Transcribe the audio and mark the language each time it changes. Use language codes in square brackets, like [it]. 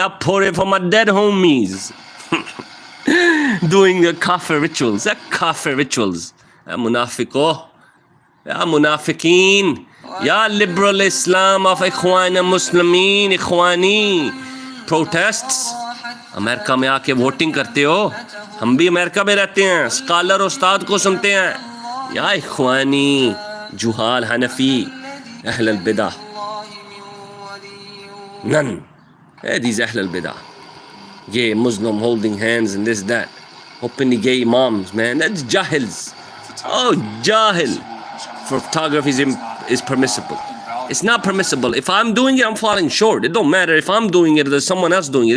[en] I pour it for my dead homies. Doing the kafir rituals. Kafir rituals. Munafiqo. Munafiqeen. Ya liberal Islam of Ikhwan Muslimin. Ikhwani. Protests. [hi] America में आके voting करते हो हम भी America में रहते हैं, स्कॉलर उस्ताद को सुनते हैं। या इख्वानी, जुहाल, हनफी, अहल अल-बिदा, none. [en] Hey, these ahl al-bidah, gay Muslim holding hands and this that, openly gay imams, man, that's jahils. Oh, jahil. Photography is permissible. It's not permissible. If I'm doing it, I'm falling short. It don't matter if I'm doing it or there's someone else doing it.